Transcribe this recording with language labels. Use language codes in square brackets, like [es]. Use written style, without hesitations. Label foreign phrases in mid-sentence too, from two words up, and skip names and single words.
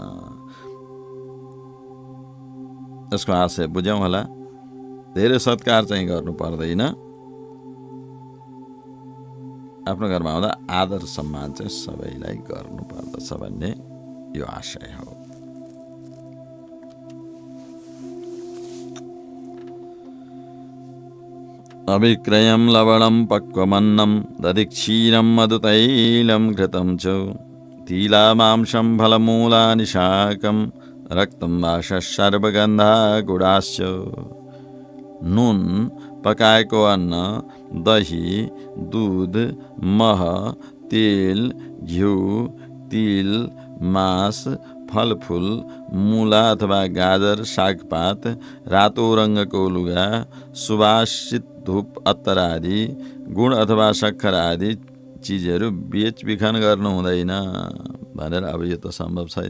[ne] यसको आशय बुझ्यौँ होला। धेरै सत्कार चाहिँ गर्नु पर्दैन, आफ्नो घरमा आउँदा आदर सम्मान चाहिँ सबैलाई गर्नु पर्दछ भन्ने यो आशय हो। [sa] अभिक्रयं लवणं पक्वमन्नं दधिक्षीरं मधुतैलं घृतं च तिलामांसं फलमूलानि शाकं रक्तं वाशः गुडाश्च। [ne] नुन, पकाएको अन्न, दही, दूध, मह, तेल, घिउ, तिल, मांस, फलफूल, मूला अथवा गाजर, सागपात, रातो रङ्गको लुगा, सुवासित धूप, अत्तर आदि, गुण अथवा शक्कर आदि चिजहरू बेचबिखन गर्नु हुँदैन भनेर अब यो त सम्भव छैन।